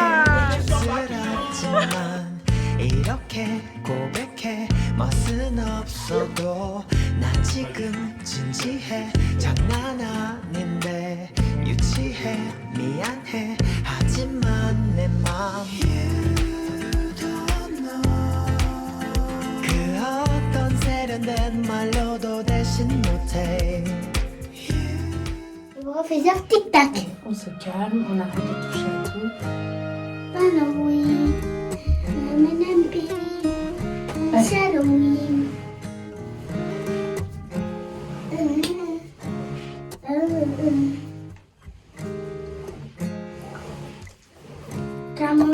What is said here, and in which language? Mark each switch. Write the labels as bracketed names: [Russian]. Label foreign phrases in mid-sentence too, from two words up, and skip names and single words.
[Korean] 쓰라지만 이렇게 고백해 멋은 없어도 난 지금 진지해 장난 아닌데 유치해 미안해 하지만 내 맘 [English] You don't know [Korean] 그 어떤 세련된 말로도 대신 못해 [French] On va faire tic-tac. On se calme, on arrête de toucher à tout. Halloween. Halloween. Comment?